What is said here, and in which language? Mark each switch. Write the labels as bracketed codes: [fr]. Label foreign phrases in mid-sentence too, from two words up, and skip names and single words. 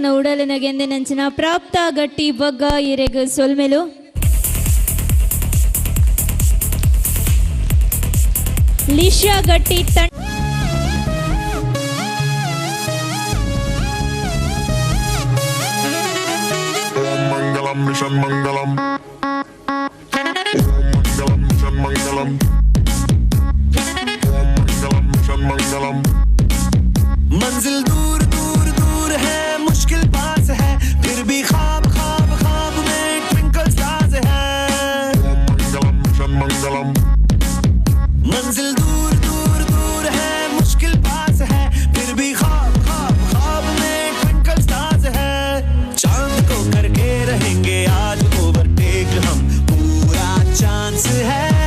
[tcy] ಉಡಲಿನ ಗೆಂದಿನಂಚಿನ ಪ್ರಾಪ್ತ ಗಟ್ಟಿ ಬಗ್ಗ ಇರೆಗು ಸೊಲ್ಮೆಲು ಲಿಶಾ ಗಟ್ಟಿ ತಂಡ [hi] Mangalam Mission Mangalam Mangalam Mission Mangalam Mangalam Mission Mangalam मंजिल दूर दूर दूर है मुश्किल पास है फिर भी ख्वाब ख्वाब ख्वाब में [en] twinkle stars [hi] है Mangalam Mission Mangalam मंजिल दूर दूर दूर है मुश्किल पास है फिर भी ख्वाब ख्वाब ख्वाब में [en] twinkle stars [hi] है चांद को करके रहेंगे आज ओवरटेक हम पूरा चांस है